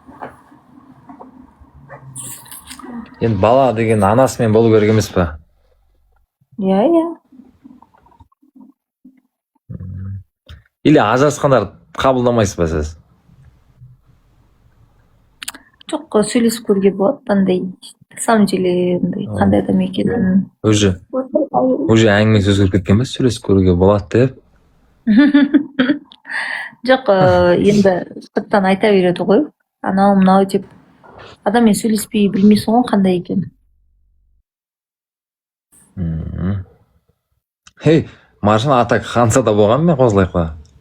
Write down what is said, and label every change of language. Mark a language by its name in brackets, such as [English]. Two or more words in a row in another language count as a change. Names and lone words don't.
[Kazakh] Енді бала деген анасымен болу керек емес па? Иә. Или ажырасқандар қабылдамайсыз ба сіз? Жоқ, сөйлесіп көруге болады, андай, [Russian] на самом деле, [Kazakh] қандай адам екенін. Уже әңгімесі өзгеріп кеткен бе, сөйлесіп көруге болады деп? Жоқ, енді сырттан айта береді ғой, анау мынау деп. Адаммен сөйлеспей білмейсің ғой қандай екен. Хей, Маржан атак Хансада болған мен қосылайық па?